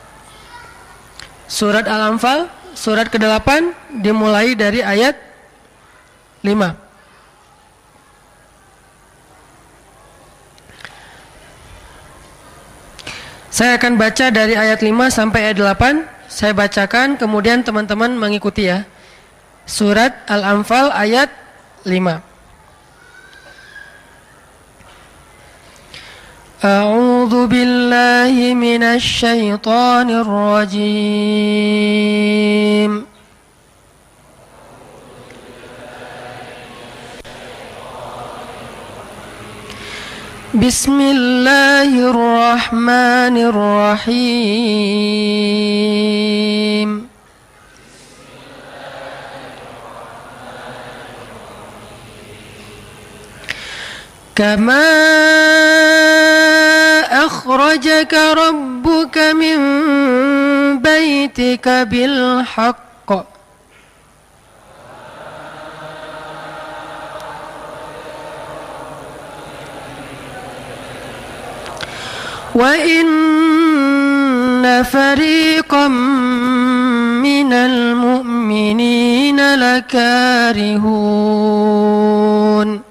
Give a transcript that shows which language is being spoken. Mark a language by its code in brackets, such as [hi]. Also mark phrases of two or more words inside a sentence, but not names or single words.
[id] Surat Al-Anfal surat ke-8 dimulai dari ayat 5. Saya akan baca dari ayat 5 sampai ayat 8. Saya bacakan, kemudian teman-teman mengikuti ya. Surat Al-Anfal ayat 5. [ar] أعوذ بالله من الشيطان الرجيم. بسم الله الرحمن الرحيم. كما أخرجك ربك من بيتك بالحق و إن فريقا من المؤمنين لكارهون